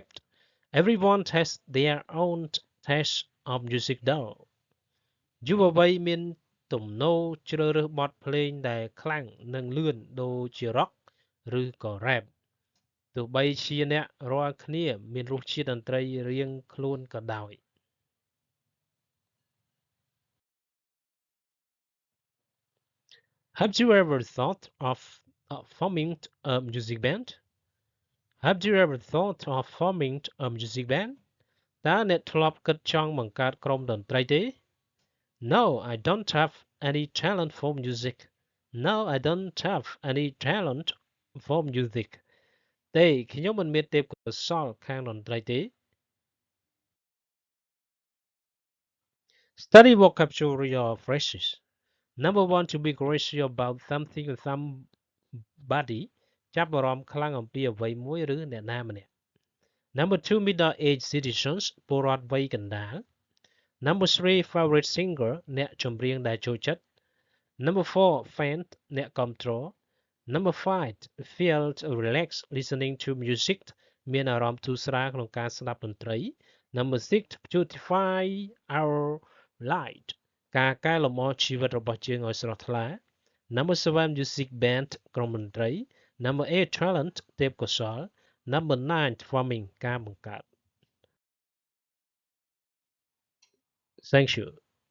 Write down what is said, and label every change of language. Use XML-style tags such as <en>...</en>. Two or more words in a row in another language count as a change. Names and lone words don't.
<en>Everyone has their own taste of music though.</en> <km>យុវវ័យមានទំនោរជ្រើសរើសបទភ្លេងដែលខ្លាំងនិងលឿនដូចជា rock ឬក៏ rap ទោះបីជាអ្នករាល់គ្នាមានរសជាតិតន្ត្រីរៀងខ្លួនក៏ដោយ</km> <en>Have you ever thought of forming a music band? Have you ever thought of forming a music band?</en> <km>តើអ្នកធ្លាប់គិតចង់បង្កើតក្រុមតន្ត្រីទេ?</km> <en>No, I don't have any talent for music. No, I don't have any talent for music.</en> <km>ទេខ្ញុំមិនមានទេពកោសល្យខាងតន្ត្រីទេ</km> <en>Study vocabulary or phrases. Number one, to be curious about something or somebody.</en> <km>ចាប់អារម្មណ៍ខ្លាំងអំពីអ្វីមួយឬអ្នកណាម្នាក់</km> <en>Number two, middle-aged citizens.</en> <km>ពលរដ្ឋវ័យកណ្ដាល</km> <en>Number three, favorite singer.</en> <km>អ្នកចម្រៀងដែលចូលចិត្ត</km> <en>Number four, fan.</en> <km>អ្នកគាំទ្រ</km> <en>Number five, feel relaxed listening to music.</en> <km>មានអារម្មណ៍ធូរស្រាលក្នុងការស្ដាប់តន្ត្រី</km> <en>Number six, beautify our life.</en> <km>ការកែលម្អជីវិតរបស់យើងឲ្យស្រស់ថ្លា</km> <en>Number seven, music band.</en> <km>ក្រុមតន្ត្រី</km> <en>Number eight, talent.</en> <km>ទេពកោសល្យ</km> <en>Number nine, forming.</en> <km>ការបង្កើត</km> <en>Thank you.</en>